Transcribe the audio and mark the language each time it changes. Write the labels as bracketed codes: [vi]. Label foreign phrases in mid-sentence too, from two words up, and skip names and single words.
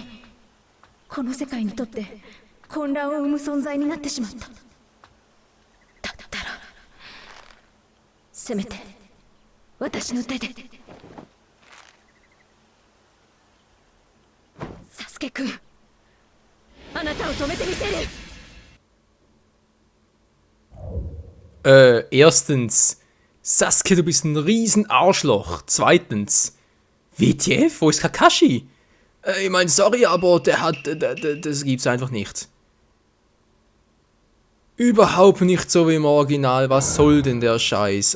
[ja] この世界にとって混乱を生む存在になってしまった。だったらせめて私の手で。サスケくん、あなたを止めてみせる。 [de] Erstens, Sasuke, du bist ein riesen Arschloch. Zweitens, WTF, wo ist Kakashi? Ich meine, sorry, aber der hat, das gibt's einfach nicht. Überhaupt nicht so wie im Original, was soll denn der Scheiß?